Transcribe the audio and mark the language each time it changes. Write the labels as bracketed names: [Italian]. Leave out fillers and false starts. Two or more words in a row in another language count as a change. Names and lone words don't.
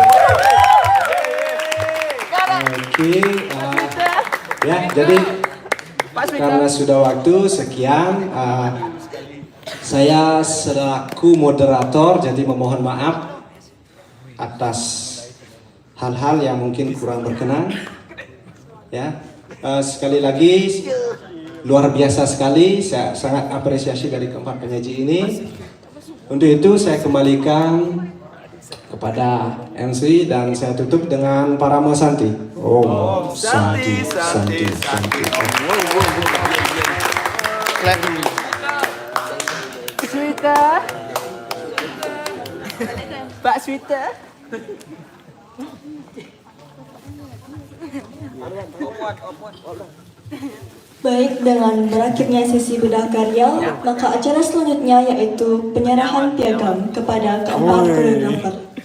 [Indonesian] Oke, ya jadi karena sudah waktu sekian, saya selaku moderator jadi memohon maaf atas hal-hal yang mungkin kurang berkenan. Ya, sekali lagi luar biasa sekali, saya sangat apresiasi dari keempat penyaji ini. Untuk itu saya kembalikan kepada MC dan saya tutup dengan Parama Santi. [Sanskrit] Om Santi Santi Santi. [Indonesian] Swita. Pak Swita. Baik, dengan berakhirnya sesi bedah karya, maka acara selanjutnya yaitu penyerahan piagam kepada keempat koreografer.